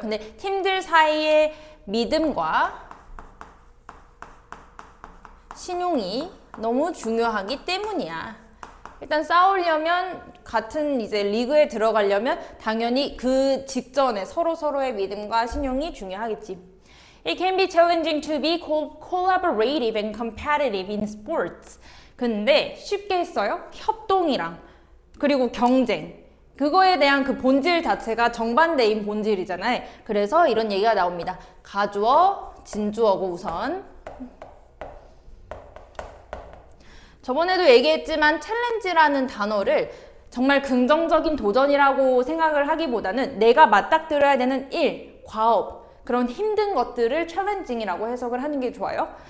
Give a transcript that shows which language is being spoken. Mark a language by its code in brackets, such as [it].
[ko] 근데 팀들 사이의 믿음과 신용이 너무 중요하기 때문이야. 일단 싸우려면, 같은 이제 리그에 들어가려면 당연히 그 직전에 서로의 믿음과 신용이 중요하겠지. [en] It can be challenging to be collaborative and competitive in sports. [ko] 근데 쉽게 했어요. 협동이랑 그리고 경쟁, 그거에 대한 그 본질 자체가 정반대인 본질이잖아요. 그래서 이런 얘기가 나옵니다. 가주어, 진주어고 우선. 저번에도 얘기했지만 챌린지라는 단어를 정말 긍정적인 도전이라고 생각을 하기보다는 내가 맞닥뜨려야 되는 일, 과업, 그런 힘든 것들을 챌린징이라고 해석을 하는 게 좋아요.